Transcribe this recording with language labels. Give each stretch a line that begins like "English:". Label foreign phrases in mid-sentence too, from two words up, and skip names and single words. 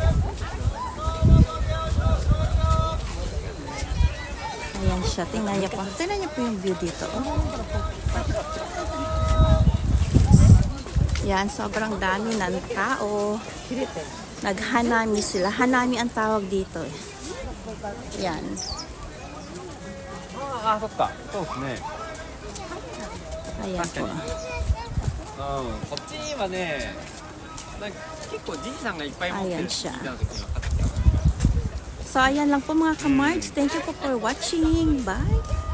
Filipino: Ayan siya. Tingnan niyo po. Tingnan niyo po yung view dito. Oh. Yan, sobrang dami ng tao. Naghanami sila. Hanami ang tawag dito. Yan.
Japanese: ああ、そっか。そうですね。
Filipino: Ayan po.
Japanese: こっちはね、なんか結構じいさんがいっぱい持ってる。
Filipino: Ayan siya.
Japanese: 聞いた時には買ってきた。
Filipino: So, ayan lang po mga kamards.
English: Thank you po for watching. Bye!